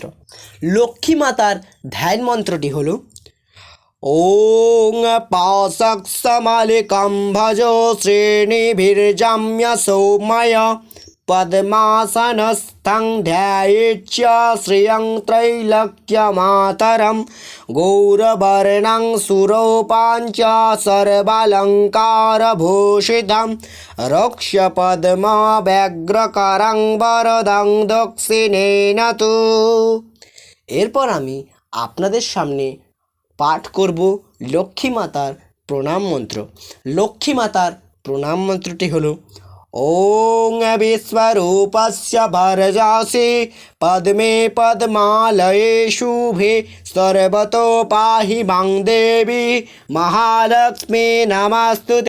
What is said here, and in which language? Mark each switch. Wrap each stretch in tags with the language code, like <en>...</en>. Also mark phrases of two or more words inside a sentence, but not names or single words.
<bn>লক্ষ্মী মাতার ধ্যান মন্ত্রটি হলো</bn> <sa>ওং পাশাক্ষমালিকাং ভজো শ্রেণীভির্জাম্য সৌম্য পদ্মাসনস্থং ধ্যায়েচ্চ শ্রিয়ং त्रैलोक्यमातरं गौरवर्णं सुरूपाञ्च सर्वालङ्कारभूषितं रक्षपद्मव्यग्रकरं वरदं दक्षिणेन तु।</sa> <bn>এরপর আমি আপনাদের সামনে পাঠ করব লক্ষ্মী মাতার প্রণাম মন্ত্র। লক্ষ্মী মাতার প্রণাম মন্ত্রটি হলো</bn> <sa>ওং বিশ্বরূপস্য ভরজাসি পদ্মে পদ্মালয়ে শুভে সর্বতো পাহি মাং দেবী মহালক্ষ্মী নমস্তুতে।</sa>